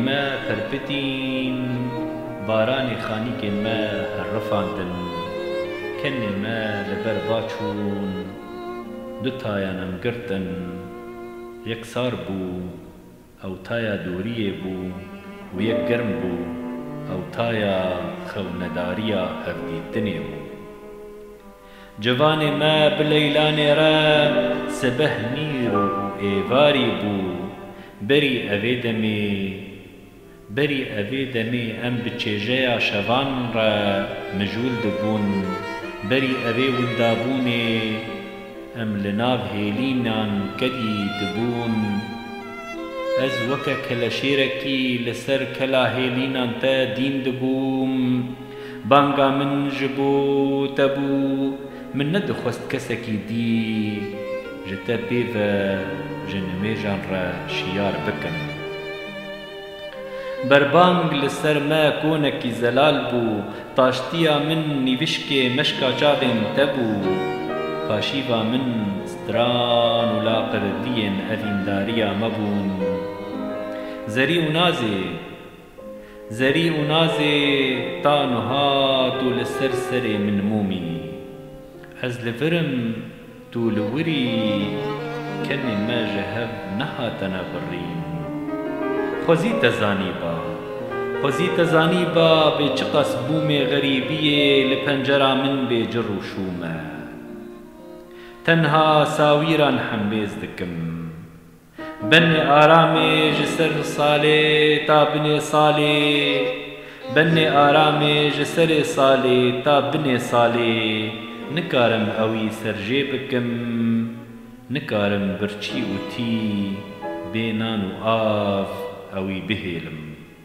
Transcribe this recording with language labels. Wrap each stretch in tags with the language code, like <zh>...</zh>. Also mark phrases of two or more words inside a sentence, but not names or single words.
<ku>مە پەرپتین بارانی خانیکێن مە هەرڕەفاندن کەنێن مە لەبەر باچوون دوتایانم گرتن یەکسار بوو ئەو تایە دووریێ بوو و یەک گەرم بوو ئەو تایە خەونەداریە هەڤدیتنێ بوو جوانێ مە بلەیلانێرە سبەه میر و ئێواری بوو بەری ئەvê demê em bi çêjeya şevan re mijûl dibûn berî evê windabûnê em li nav hêlînan kedî dibûn ez weke keleşêrekî li ser kela hêlînan te dîn dibûm banga min ji bo te bû min nedixwest kesekî dî ji te pêve ji nimêjan re şiyar bikim بربانگ لسر ما کۆنێکی زەلال بوو تاشتییا من نیوشکێ مەشکا چاوێن تەبوو پاشیوا من ستران و لاقردیên ئەڤیندارییا مەبوون زەری و نازێ تان و هات و لەسەر سەرێ من مومی ئەز لە ڤرم تو لە وری کەنێ مە ji hev نەهاتەنە بڕین خۆزیتە زانیبا بێ چ قەس بوومێ غەریبیێ لە پەنجەرا من بێجڕ و شوومە تەنها ساویران حەمبێز دکم بەنێ ئارامێ ji سەر ساڵێ تا بنێ ساڵێ بەنێ ئارامێ ji سەرێ ساڵێ تا بنێ ساڵێ نکارم ئەوی سەرژێ بکەم نکارم برچی و تی بێ نان و ئاڤ ئەوی بهێلم</ku>